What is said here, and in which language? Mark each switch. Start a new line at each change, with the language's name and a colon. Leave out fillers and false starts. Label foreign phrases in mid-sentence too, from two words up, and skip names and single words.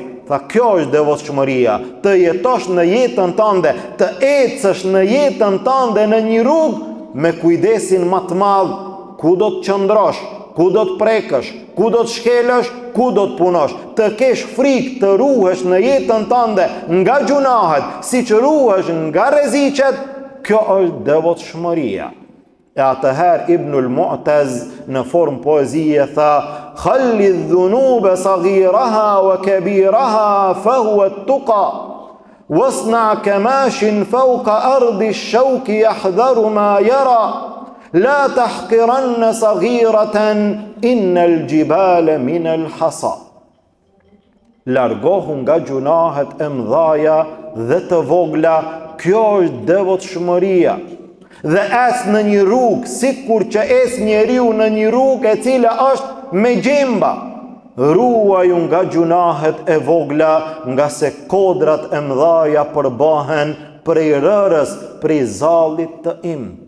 Albanian: Tha, kjo është devotshmëria, të jetosh në jetën tënde, të ecësh në jetën tënde në një rrugë me kujdesin më të madh, ku do të qëndrosh, ku do të prekësh, ku do të shkelësh, ku do të punosh, të kesh frikë të ruhesh në jetën tënde nga gjunahet, siç ruhesh nga rreziqet. Kjo është devotshmëria. E atëherë Ibnul Mu'taz në formë poezie tha,
Arabic: خل الذنوب صغيرها وكبيرها فهو التقى واصنع كماش فوق أرض الشوك يحذر ما يرى لا تحقرن صغيرة إن الجبال من الحصى.
Albanian: Largohu nga gjunahet e mdhaja dhe të vogla, kjo është devotshmëria. Dhe es në një rrugë, sikur që es njeriu në një rrugë e cila është me gjemba. Ruaju nga gjunahet e vogla, nga se kodrat e mdhaja përbahen prej rërës, prej zallit të imt.